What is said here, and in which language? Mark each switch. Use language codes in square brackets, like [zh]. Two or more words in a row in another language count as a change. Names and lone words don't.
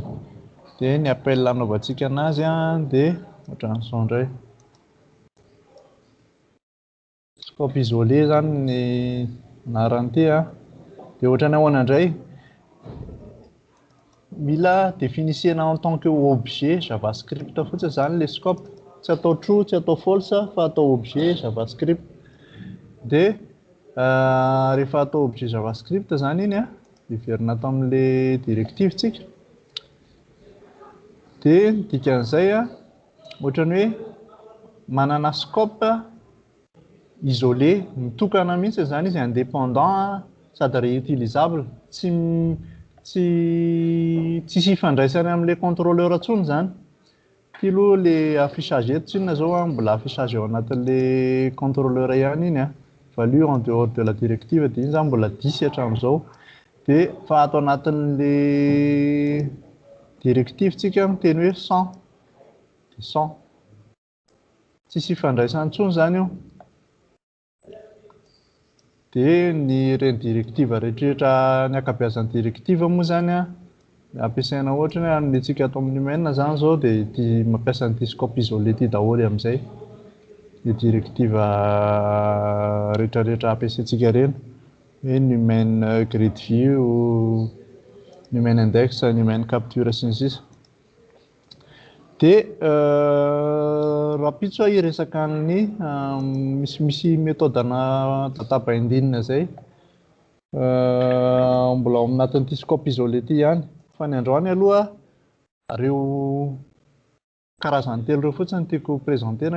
[mg] Dia ny appel anaovantsika anazy dia ohatran'izao indray. [fr] Scope isolé [mg] zany ny anaran'ity dia ohatrany ahoana indray mila définissena [fr] en tant que objet JavaScript [mg] fotsiny zany [fr] le scope, [mg] tsy atao true tsy atao false fa atao [fr] objet JavaScript. [mg] Dia rehefa atao [fr] objet JavaScript [mg] zany iny iverina atao amin' [fr] le directive [mg] tsika. Dia dikan'izay ohatrany hoe manana [fr] scope isolé [mg] mitokana mihitsy zany izy indépendant sady réutilisable, tsy ifandraisany amin' [fr] le contrôleur [mg] intsony zany. Ty aloha [fr] le affichage [mg] eto tsy inona zao mbola affichage ao anatin' [fr] le contrôleur [mg] ihany iny value [fr] en dehors de la directive [mg] dia iny zany mbola 10 hatramin'izao. Dia fa ato anatin' [fr] le directive [mg] tsika miteny hoe 100 dia 100 tsisy ifandraisany intsony zany io. Dia ny reny directive rehetrarehetra ny ankabeazan'ny directive moa zany ampiasaina ohatra hoe anontsika ato amin'ny main zany zao dia ity mampiasa an'ity [fr] scope isolé [mg] ity daholo amin'izay. Ny directive rehetrarehetra ampiasaintsika reny hoe ny [en] main grid view, [mg] ny [en] main index, [mg] ny [en] main capture [mg] sy ny sisa. Dia raha pitso hiresaka ny misy méthode-na [en] data binding [mg] zay mbola ao anatin'ity [fr] scope isolé [mg] ity ihany. Fa ny androany aloha ireo karazany telo ireo fotsiny tiako présentena.